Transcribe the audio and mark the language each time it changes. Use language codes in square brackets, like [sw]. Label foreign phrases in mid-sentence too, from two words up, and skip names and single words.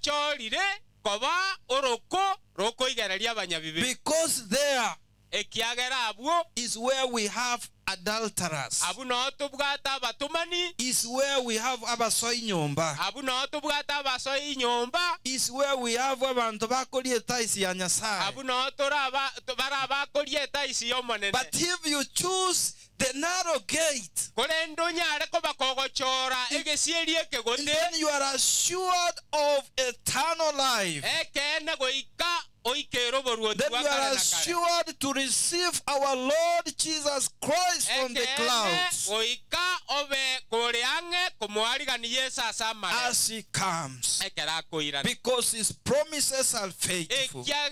[en] Because there is where we have adulterers. Is where we have abasoinyomba. Is where we have [luy] abantu bakoliye taisi ya Nyasaye. [en] But if you choose the narrow gate, then you are assured of eternal life. that we are assured to receive our Lord Jesus Christ from the clouds as he comes, because his promises are faithful.